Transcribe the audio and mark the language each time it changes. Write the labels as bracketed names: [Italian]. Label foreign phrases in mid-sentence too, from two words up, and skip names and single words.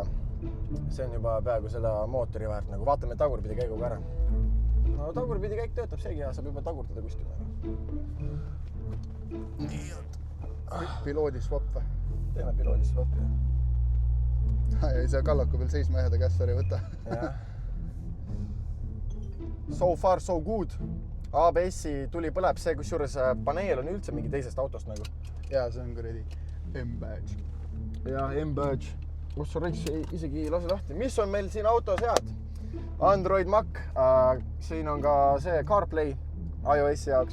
[Estonian] See on juba peaaegu seda mootori väärt. Nagu vaatame tagurpidi käiguga ära. No tagurpidi käik töötab seegi ja saab juba tagurdada kuskil. Nii, piloodi swap või? Teeme piloodi swap, jah. Ei saa kallaku peal seisma jääda, kässari võtta. Jah. [English] So far, so good. [Estonian] ABS-i tuli põleb see, kus juures paneel on üldse mingi teisest autost nagu. Jaa, see on kuradi M-badge. Jah, M-badge. Kus on isegi lase lahti. Mis on meil siin autos head? Android Mac. Siin on ka see CarPlay iOS-i jaoks.